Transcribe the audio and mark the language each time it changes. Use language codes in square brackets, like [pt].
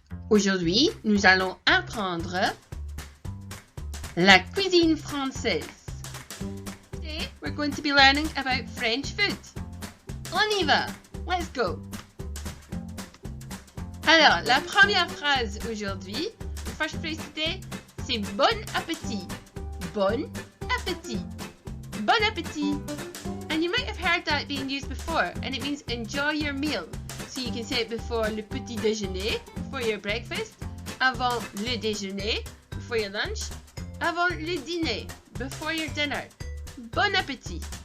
[fr] Aujourd'hui, nous allons apprendre la cuisine française. [en] Today, we're going to be learning about French food. [fr] On y va! [en] Let's go! [fr] Alors, la première phrase aujourd'hui, [en] the first phrase today, [fr] c'est bon appétit. Bon appétit. Bon appétit. [en] And you might have heard that being used before, and it means enjoy your meal. So you can say it before [fr] le petit déjeuner, [en] before your breakfast, [fr] avant le déjeuner, [en] before your lunch, avant le dîner, before your dinner. [fr] Bon appétit.